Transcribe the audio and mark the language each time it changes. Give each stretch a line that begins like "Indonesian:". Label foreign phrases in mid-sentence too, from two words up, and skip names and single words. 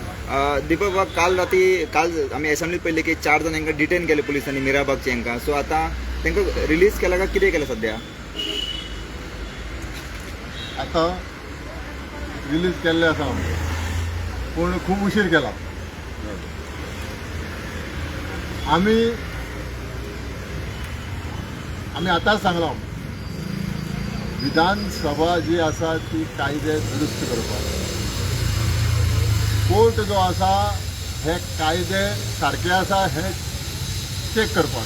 Marathi: दीपक बाब, काल आम्ही असेंब्लीत पहिले की 4 जण यांना डिटेन केले पोलिसांनी मिराबागचे यांका. सो आता त्यांना रिलीज केला का किती केलं सध्या?
Konkani: आता रिलीज केल्ले आसा पूण खूब उशीर केला. आम्ही आतांच सांगला विधानसभा जी आसा ती कायदे दुरुस्त करपाक, कोर्ट जो आसा हे कायदे सारके आसा हे चेक करपाक.